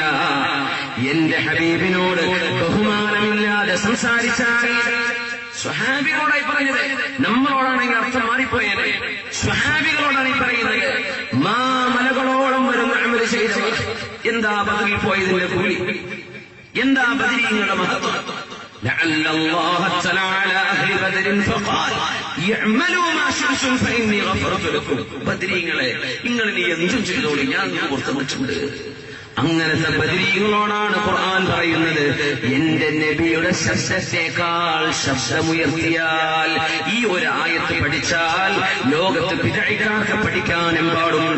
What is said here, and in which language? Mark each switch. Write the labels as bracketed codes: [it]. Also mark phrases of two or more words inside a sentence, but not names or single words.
[ml] എന്റെ ഹബീബിനോട് ബഹുമാനമില്ലാതെ സംസാരിച്ചാൽ, സ്വഹാബികളോടായി പറഞ്ഞത്, നമ്മളോടാണെങ്കിൽ അർത്ഥം മാറിപ്പോയത്. സ്വഹാബികളോടാണ് ഈ പറയുന്നത്. മലകളോളം വരുന്ന അമൽ ചെയ്തവർ, എന്താ ബദറിൽ പോയതിന്റെ കൂലി, എന്താ ബദരീങ്ങളുടെ മഹത്വം. [ar] لعل الله اطلع على أهل بدر فقال يعملوا ما شئتم فإني غفرت لكم. [ml] ബദരീങ്ങളെ, നിങ്ങൾ ഇനി എന്തും ചെയ്തോളി, ഞാൻ പുറത്തുവിട്ടുണ്ട്. അങ്ങനത്തെ ബദരീങ്ങളോടാണ് ഖുർആൻ പറയുന്നത്, എന്റെ നബിയുടെ ശബ്ദത്തേക്കാൾ ശബ്ദമുയർത്തിയാൽ. ഈ ഒരു ആയത്ത് പഠിച്ചാൽ ലോകത്ത് ബിദ്അക്കാർക്ക് പഠിക്കാൻ എമ്പാടുമുണ്ട്.